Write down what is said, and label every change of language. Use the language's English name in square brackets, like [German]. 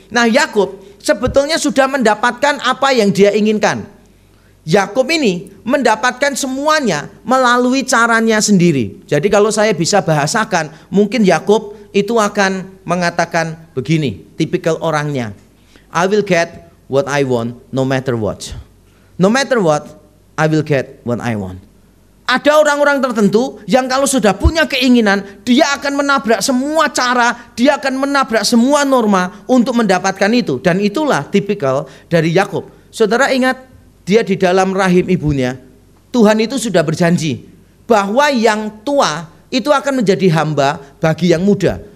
[Indonesian] Nah, Yakub sebetulnya sudah mendapatkan apa yang dia inginkan. Yakub ini mendapatkan semuanya melalui caranya sendiri. Jadi kalau saya bisa bahasakan, mungkin Yakub itu akan mengatakan begini, tipikal orangnya. [English] I will get what I want no matter what. No matter what, I will get what I want. [Indonesian] Ada orang-orang tertentu yang kalau sudah punya keinginan, dia akan menabrak semua cara, dia akan menabrak semua norma untuk mendapatkan itu. Dan itulah tipikal dari Yakub. Saudara ingat, dia di dalam rahim ibunya, Tuhan itu sudah berjanji bahwa yang tua itu akan menjadi hamba bagi yang muda.